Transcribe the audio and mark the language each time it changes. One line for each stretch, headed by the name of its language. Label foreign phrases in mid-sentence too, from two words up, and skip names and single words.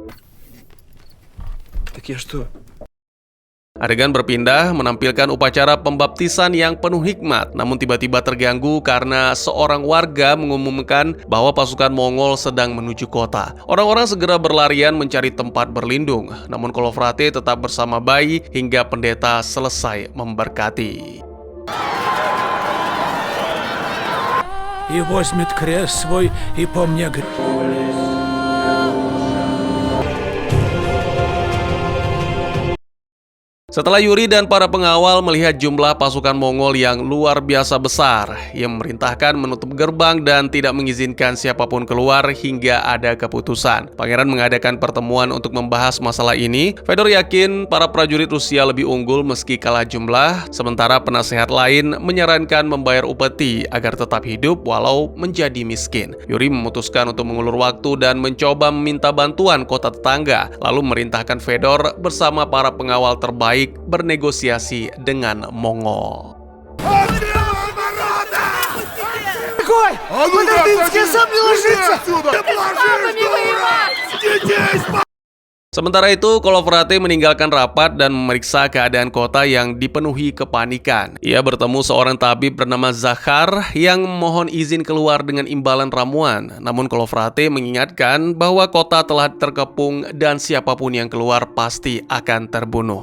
Indonesian: Adegan berpindah menampilkan upacara pembaptisan yang penuh hikmat, namun tiba-tiba terganggu karena seorang warga mengumumkan bahwa pasukan Mongol sedang menuju kota. Orang-orang segera berlarian mencari tempat berlindung, namun Colafrate tetap bersama bayi hingga pendeta selesai memberkati.
Russian: и возьмет крест свой, и помня
Indonesian: Setelah Yuri dan para pengawal melihat jumlah pasukan Mongol yang luar biasa besar, ia memerintahkan menutup gerbang dan tidak mengizinkan siapapun keluar hingga ada keputusan. Pangeran mengadakan pertemuan untuk membahas masalah ini. Fedor yakin para prajurit Rusia lebih unggul meski kalah jumlah, sementara penasehat lain menyarankan membayar upeti agar tetap hidup walau menjadi miskin. Yuri memutuskan untuk mengulur waktu dan mencoba meminta bantuan kota tetangga, lalu memerintahkan Fedor bersama para pengawal terbaik bernegosiasi dengan Mongol.
Russian: Какой? Подождите, сам не ложится!
Indonesian: Sementara itu, Kolovrate meninggalkan rapat dan memeriksa keadaan kota yang dipenuhi kepanikan. Ia bertemu seorang tabib bernama Zakhar yang memohon izin keluar dengan imbalan ramuan. Namun Kolovrate mengingatkan bahwa kota telah terkepung dan siapapun yang keluar pasti akan terbunuh.